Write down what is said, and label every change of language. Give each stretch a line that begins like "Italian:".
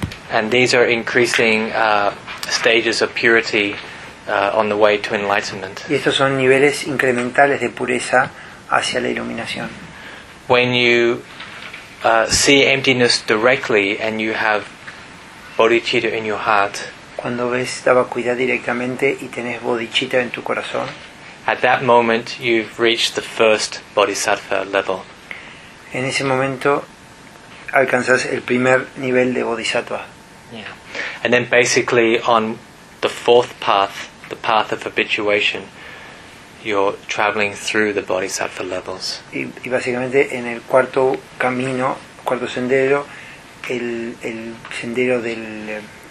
English: And these are increasing stages of purity on the way to enlightenment.
Spanish: Y estos son niveles incrementales de pureza hacia la iluminación.
English: When you see emptiness directly and you have bodhicitta in your heart.
Spanish: Cuando ves la vacuidad directamente y tenés bodhicitta en tu corazón.
English: At that moment you've reached the first bodhisattva level.
Spanish: En ese momento alcanzas el primer nivel de bodhisattva.
English: Yeah. And then basically on the fourth path, the path of habituation, you're traveling through the bodhisattva levels.
Spanish: Y básicamente en el cuarto camino, cuarto sendero, el sendero del